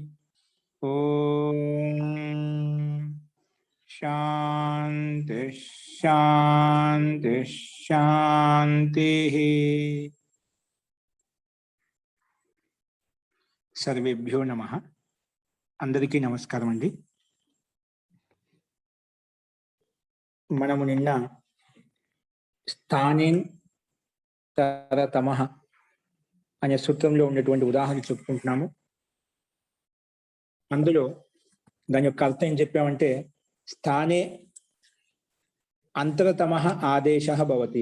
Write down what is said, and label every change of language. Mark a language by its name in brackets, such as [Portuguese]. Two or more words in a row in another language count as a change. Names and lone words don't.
[Sanskrit] ॐ शांति शांति शांतिः। सर्वेभ्यो नमः। [Telugu] అందరికీ నమస్కారం అండి। మనము నిన్న స్థానేన్ తరతమః అనే సూత్రంలో ఉన్నటువంటి ఉదాహరణ చెప్పుకుంటున్నాము. అందులో దాని యొక్క అర్థం ఏం చెప్పామంటే, [Sanskrit] స్థానే అంతరతమః ఆదేశః భవతి.